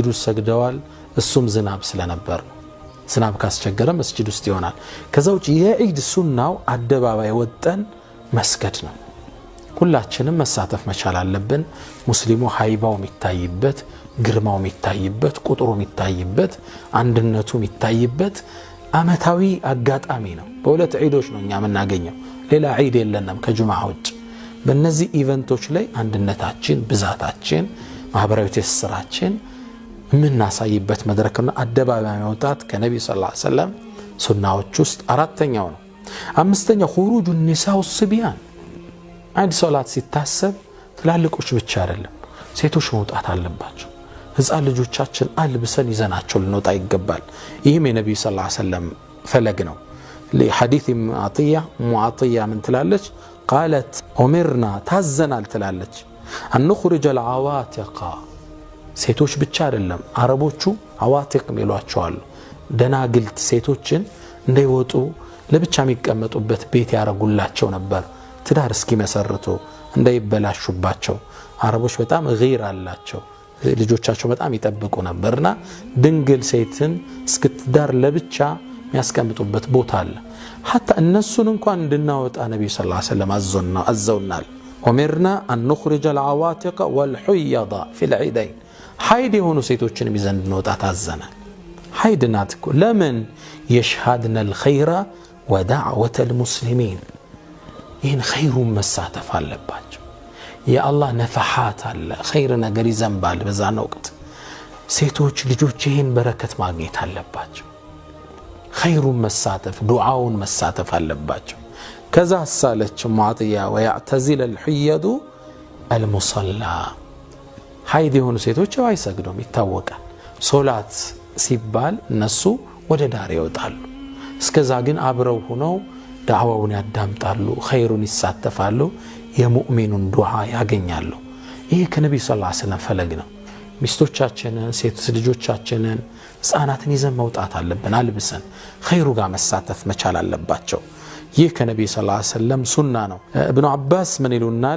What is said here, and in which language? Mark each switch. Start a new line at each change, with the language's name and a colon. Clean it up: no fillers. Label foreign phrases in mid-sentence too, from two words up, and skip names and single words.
Amharic: ውስጥ ሰግደዋል። እሱም ዝናብ ስለነበር ዝናብ ካስቸገረ መስጂድ ውስጥ ይሆናል። ከዛ ውጭ የዒድ ሱናው አደባባይ ወጠን መስገድ ነው። ሁላችንም መሳተፍ መቻል አለብን። ሙስሊሙ ሃይባው የሚታይበት፣ ግርማው የሚታይበት፣ ቁጥሩ የሚታይበት፣ አንድነቱ የሚታይበት አመታዊ አጋጣሚ ነው። በሁለት ዒዶች ነው እኛ የምናገኘው። ሌላ ዒድ የለንም ከጁምዓ ውጭ። በእነዚህ ኢቨንቶች ላይ አንድነታችን፣ ብዛታችን፣ ማህበራዊ ትስስራችን የምናሳይበት መድረክና አደባባይ መውጣት ከነብዩ
Arabic: صلى الله عليه وسلم
Amharic: ሱናዎች ውስጥ አራተኛው ነው። አምስተኛው
Arabic: خروج النساء والصبيان
Amharic: አንድ ሶላት ሲታሰብ ትላልቆች ብቻ አይደለም ሴቶች መውጣት አለባቸው። ህፃን ልጆቻችን አልብሰን ይዘናቸው ልንወጣ ይገባል። ይህም የነብዩ
Arabic: صلى الله عليه وسلم
Amharic: ፈለግ ነው። ለሐዲስ ሙዓጥያ ምን ትላለች?
Arabic: قالت أمرنا
Amharic: ታዘናል ትላለች
Arabic: أن نخرج العواتق
Amharic: ሴቶች ብቻ አይደለም አረቦቹ አዋቲቅ የሚሏቸው አሉ። ደናግልት ሴቶችን እንዳይወጡ ለብቻ የሚቀመጡበት ቤት ያረጉላቸው ነበር ትዳር እስኪመሰርቱ እንዳይበላሹባቸው። አረቦች በጣም ገይር አላቸው፣ ልጆቻቸው በጣም ይጠብቁ ነበርና ድንግል ሴትን እስክትዳር ለብቻ የሚያስቀምጡበት ቦታ አለ። حتى እነሱን እንኳን እንድናወጣ ነብዩ
Arabic: صلى الله عليه وسلم
Amharic: አዘውናል።
Arabic: أمرنا أن نخرج العواتق والحيض في العيدين
Amharic: حيد የሆኑ ሴቶችን ይዘን እንወጣ ታዘናል። حيد ናት እኮ ለምን
Arabic: يشهدنا الخير ودعوة المسلمين
Amharic: ይህን ኸይሩን መሳተፍ አለባቸው። የአላህ ነፈሓት አለ፣ ኸይር ነገር ይዘንባል። በዛን ወቅት ሴቶች ልጆች ይህን በረከት ማግኘት አለባቸው። ኸይሩን መሳተፍ ዱዓውን መሳተፍ አለባቸው። ከዛ ሳለች ሙዓጥያ
Arabic: ويعتزلن الحيض المصلى
Amharic: ሀይድ የሆኑ ሴቶች አይሰግዱም ይታወቃል። ሶላት ሲባል እነሱ ወደ ዳር ይወጣሉ። እስከዛ ግን አብረው ሆነው ዳዕዋውን ያዳምጣሉ፣ ኸይሩን ይሳተፋሉ፣ የሙእሚኑን ዱዓ ያገኛሉ። ይህ ከነብዩ
Arabic: صلى الله عليه وسلم
Amharic: ፈለግ ነው። ሚስቶቻችንን፣ ሴት ልጆቻችንን፣ ህፃናትን ይዘን መውጣት አለብን። አልብሰን ኸይሩ ጋር መሳተፍ መቻል አለባቸው። ይህ ከነብዩ
Arabic: صلى الله عليه وسلم
Amharic: ሱና ነው። ኢብኑ አባስ ምን ይሉናል?